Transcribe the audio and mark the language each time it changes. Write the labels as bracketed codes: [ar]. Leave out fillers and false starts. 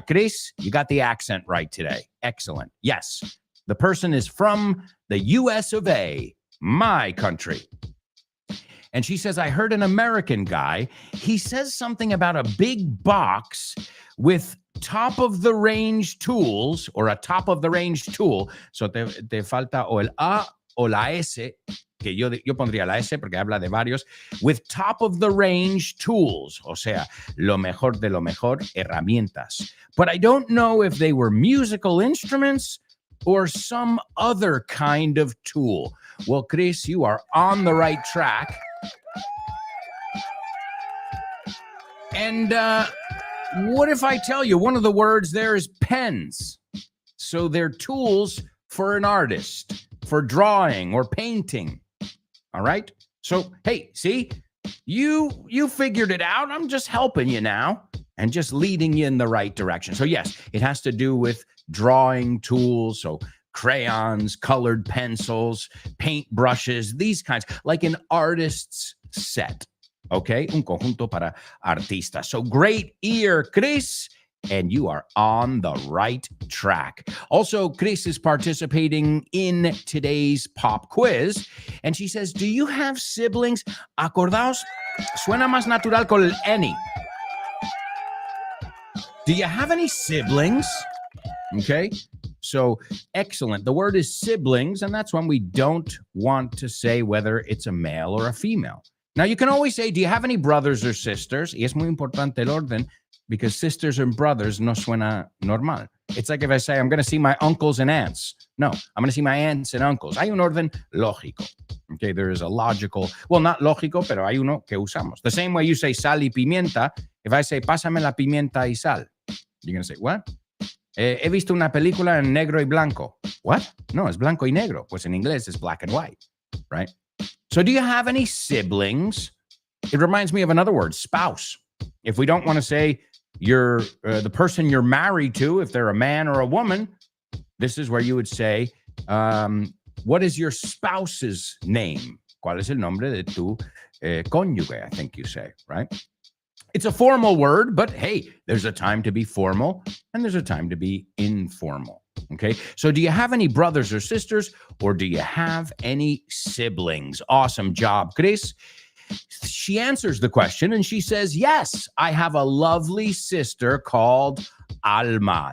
[en] Chris, you got the accent right today. Excellent. Yes, the person is from the US of A, my country. And she says, I heard an American guy. He says something about a big box with top of the range tools or a top of the range tool. [es] So te falta o el A o la S, que yo pondría la S porque habla de varios, [en] with top of the range tools, [es] o sea, lo mejor de lo mejor, herramientas. [en] But I don't know if they were musical instruments or some other kind of tool. Well, Chris, you are on the right track. And what if I tell you one of the words there is pens? So they're tools for an artist, for drawing or painting. All right? So, hey, see, you figured it out. I'm just helping you now and just leading you in the right direction. So, yes, it has to do with drawing tools, so crayons, colored pencils, paint brushes, these kinds, like an artist's set. Okay? [es] Un conjunto para artistas. [en] So, great ear, Chris. And you are on the right track. Also, Chris is participating in today's pop quiz. And she says, do you have siblings? [es] Acordaos, suena más natural con el any. [en] Do you have any siblings? Okay, so excellent. The word is siblings, and that's when we don't want to say whether it's a male or a female. Now, you can always say, do you have any brothers or sisters? [es] Y es muy importante el orden, [en] because sisters and brothers [es] no suena normal. [en] It's like if I say, I'm going to see my uncles and aunts. No, I'm going to see my aunts and uncles. [es] Hay un orden lógico. [en] Okay, there is a logical, well, not [es] lógico, pero hay uno que usamos. [en] The same way you say [es] sal y pimienta, [en] if I say, [es] pásame la pimienta y sal, [en] you're going to say, what? [es] He visto una película en negro y blanco. [en] What? [es] No, es blanco y negro. Pues en inglés es [en] black and white, right? So do you have any siblings? It reminds me of another word, spouse. If we don't want to say you're the person you're married to, if they're a man or a woman, this is where you would say, what is your spouse's name? [es] ¿Cuál es el nombre de tu cónyuge? [en] I think you say, right? It's a formal word, but hey, there's a time to be formal and there's a time to be informal. Okay, so do you have any brothers or sisters, or do you have any siblings? Awesome job, Chris. She answers the question and she says, yes, I have a lovely sister called Alma.